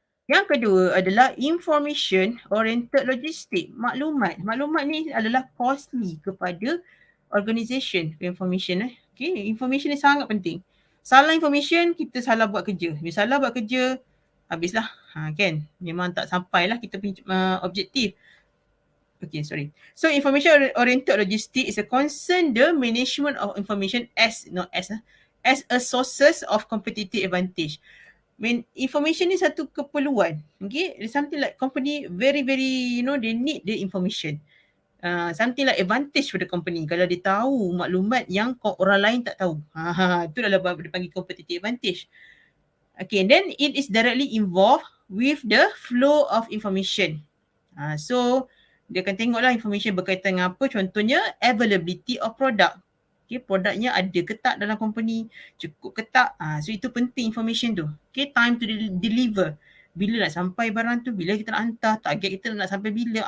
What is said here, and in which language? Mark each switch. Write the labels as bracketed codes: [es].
[ms] Yang kedua adalah information oriented logistics. Maklumat ni adalah costly kepada organisation information. Okay, information ni sangat penting. Salah information, kita salah buat kerja. Bila salah buat kerja, habislah. Kan? Memang tak sampailah kita punya objektif. Okay, sorry. [en] So information oriented logistics is a concern the management of information as a sources of competitive advantage. [ms] Information ni satu keperluan. [en] Okay, something like company very they need the information. Something like advantage for the company. [ms] Kalau dia tahu maklumat yang orang lain tak tahu. Itu adalah dia panggil competitive advantage. [en] Okay, then it is directly involved with the flow of information. [ms] So dia akan tengoklah information berkaitan dengan apa. Contohnya availability of product. Okay, produknya ada ke tak dalam company, cukup ke tak. So itu penting information tu. Okay, [en] time to deliver. [ms] Bila nak sampai barang tu, bila kita nak hantar, target kita nak sampai bila.